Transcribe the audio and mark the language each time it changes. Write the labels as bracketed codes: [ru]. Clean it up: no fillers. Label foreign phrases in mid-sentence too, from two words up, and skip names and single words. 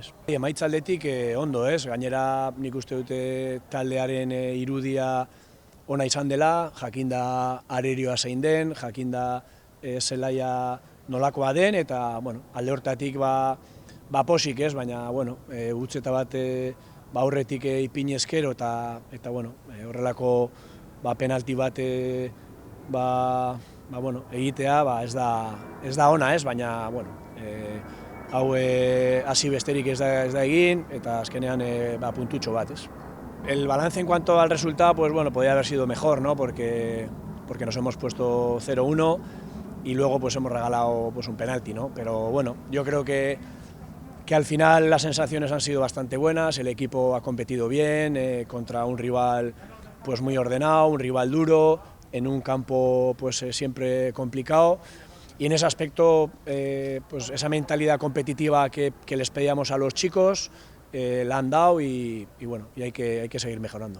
[eu] Emaitza aldetik ondo, gainera nik uste dute taldearen irudia ona izan dela, jakinda arerioa zein den, jakinda zelaia nolakoa den, eta alde hortatik posik, baina gutzeta bat aurretik ipini ezkero eta horrelako penalti bat egitea ez da ona, baina hau hasi besterik ez da egin eta azkenean puntutxo bat. [es] El balance en cuanto al resultado podría haber sido mejor, ¿no? porque nos hemos puesto 0-1 y luego hemos regalado un penalti, ¿no? Pero yo creo que al final las sensaciones han sido bastante buenas, el equipo ha competido bien contra un rival muy ordenado, un rival duro, en un campo siempre complicado, y en ese aspecto esa mentalidad competitiva que les pedíamos a los chicos la han dado y hay que seguir mejorando.